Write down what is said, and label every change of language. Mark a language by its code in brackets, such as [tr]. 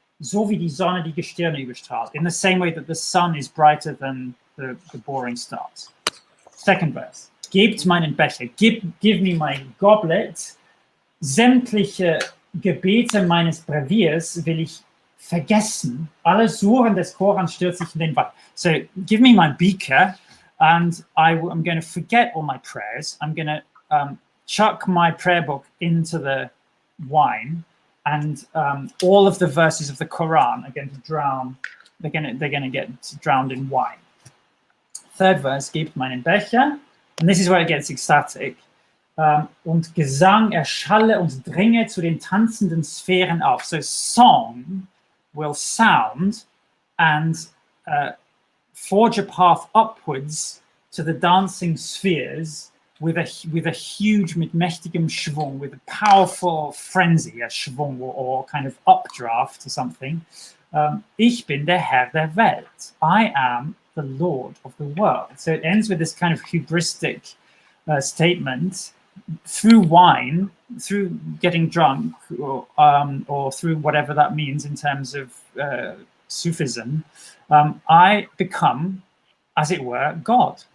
[de] So wie die Sonne die Gestirne überstrahlt. [en] In the same way that the sun is brighter than the boring stars. Second verse. [de] Gebt meinen Becher, [en] give me my goblet. [de] Sämtliche Gebete meines Breviers will ich vergessen. Alle Suren des Korans stürzt sich in den Wald. [en] So give me my beaker, and I'm going to forget all my prayers. I'm going to chuck my prayer book into the wine, and all of the verses of the Quran are going to drown. They're going to get drowned in wine. Third verse, [de] gebt meinen Becher, [en] and this is where it gets ecstatic. [de] Und Gesang erschalle und dringe zu den tanzenden Sphären auf. [en] So song will sound and forge a path upwards to the dancing spheres with a huge, [de] mit mächtigem Schwung, [en] with a powerful frenzy, a Schwung or kind of updraft or something. [de] Ich bin der Herr der Welt. [en] I am the Lord of the world. So it ends with this kind of hubristic statement through wine, through getting drunk, or through whatever that means in terms of Sufism. I become, as it were, God.